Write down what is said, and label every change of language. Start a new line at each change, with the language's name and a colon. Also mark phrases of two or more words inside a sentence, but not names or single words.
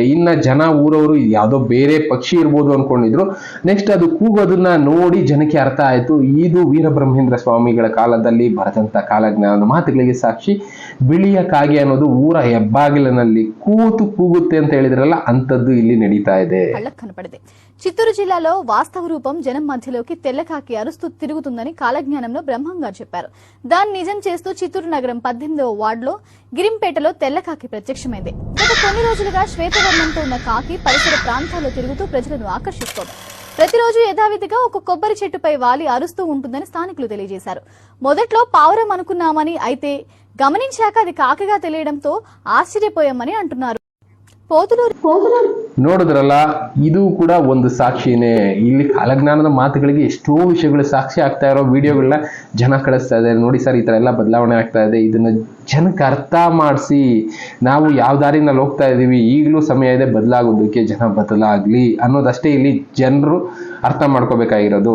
Kannada: ಇನ್ನ ಜನ ಊರವರು ಯಾವ್ದೋ ಬೇರೆ ಪಕ್ಷಿ ಇರ್ಬೋದು ಅನ್ಕೊಂಡಿದ್ರು. ನೆಕ್ಸ್ಟ್ ಅದು ಕೂಗೋದನ್ನ ನೋಡಿ ಜನಕ್ಕೆ ಅರ್ಥ ಆಯ್ತು, ಇದು ವೀರಬ್ರಹ್ಮೇಂದ್ರ ಸ್ವಾಮಿಗಳ ಕಾಲದಲ್ಲಿ ಬರೆದಂತ ಕಾಲಜ್ಞಾನದ ಮಾತುಗಳಿಗೆ ಸಾಕ್ಷಿ. ಬಿಳಿಯ ಕಾಗೆ ಅನ್ನೋದು ಊರ ಹೆಬ್ಬಾಗಿಲಿನಲ್ಲಿ ಕೂತು ಕೂಗುತ್ತೆ ಅಂತ ಹೇಳಿದ್ರಲ್ಲ, ಅಂಥದ್ದು ಇಲ್ಲಿ నడీతా ಇದೆ.
Telugu: కనపడింది. చిత్తూరు జిల్లాలో వాస్తవ రూపం జనం మధ్యలోకి తెల్లకాకి అరుస్తూ తిరుగుతుందని కాలజ్ఞానంలో బ్రహ్మంగారు చెప్పారు. దాన్ని నిజం చేస్తూ చిత్తూరు నగరం 18వ వార్డులో గిరింపేటలో తెల్లకాకి ప్రత్యక్షమైంది. గత కొన్ని రోజులుగా శ్వేతవర్ణంతో ఉన్న కాకి పరిసర ప్రాంతాల్లో తిరుగుతూ ప్రజలను ఆకర్షిస్తోంది. ప్రతిరోజు యథావిధిగా ఒక కొబ్బరి చెట్టుపై వాలి అరుస్తూ ఉంటుందని స్థానికులు తెలియజేశారు. మొదట్లో పావురం అనుకున్నామని, అయితే గమనించాక అది కాకిగా తెలియడంతో ఆశ్చర్యపోయామని అంటున్నారు.
Kannada: ನೋಡಿದ್ರಲ್ಲ, ಇದು ಕೂಡ ಒಂದು ಸಾಕ್ಷಿನೇ. ಇಲ್ಲಿ ಕಾಲಜ್ಞಾನದ ಮಾತುಗಳಿಗೆ ಎಷ್ಟೋ ವಿಷಯಗಳು ಸಾಕ್ಷಿ ಆಗ್ತಾ ಇರೋ ವಿಡಿಯೋಗಳನ್ನ ಜನ ಕಳಿಸ್ತಾ ಇದ್ದಾರೆ. ನೋಡಿ ಸರ್, ಈ ತರ ಎಲ್ಲ ಬದಲಾವಣೆ ಆಗ್ತಾ ಇದೆ, ಇದನ್ನ ಜನಕ್ಕೆ ಅರ್ಥ ಮಾಡಿಸಿ. ನಾವು ಯಾವ ದಾರಿನಲ್ಲಿ ಹೋಗ್ತಾ ಇದೀವಿ, ಈಗಲೂ ಸಮಯ ಇದೆ ಬದಲಾಗೋದಕ್ಕೆ, ಜನ ಬದಲಾಗ್ಲಿ ಅನ್ನೋದಷ್ಟೇ ಇಲ್ಲಿ ಜನರು ಅರ್ಥ ಮಾಡ್ಕೋಬೇಕಾಗಿರೋದು.